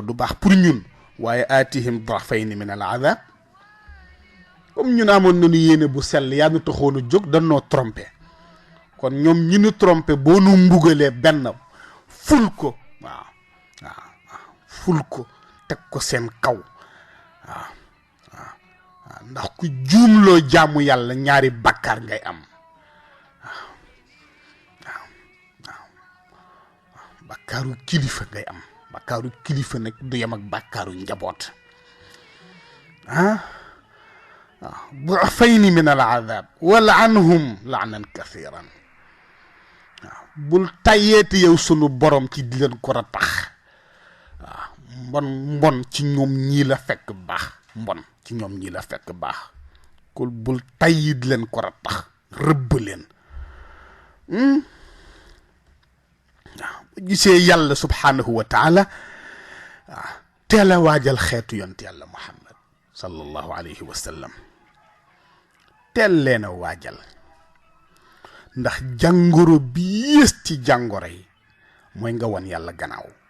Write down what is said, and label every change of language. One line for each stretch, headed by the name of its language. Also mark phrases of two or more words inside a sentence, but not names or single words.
Wolof: du baax pour ñun waaye aatihim dafayni
Arabic: من الأدب
Wolof: comme ñun amoon nañu yéene bu sell yaa nu taxoonu jóg danoo trompé kon ñoom ñi nu trompé boo nu mbugalee benn ful ko waaw ful ko teg ko seen kaw waaw ndax ku juumloo jaamu yàlla ñaari bàkkaar ngay am bàkkaaru kilifa ngay am bàkkaaru kilifa nag du yem ak bàkkaaru njaboot
Arabic: ضعفين من العذاب ولعنهم لعنا كثيرا
Wolof: bul tayeeti yow sunu borom ci di leen ko ratax mbon ci ñoom ñii la fekk baax mbon ci ñoom ñii la fekk baax kul bul tayyi di leen ko ratax rëbb leen bu gisee yàlla
Arabic: سبحانه وتعالى
Wolof: teel a waajal xeetu yont yàlla muhammad
Arabic: صلى الله عليه وسلم
Wolof: teel leen a waajal ndax jàngoro bi yées ci jàngoro yi mooy nga wan yàlla gannaaw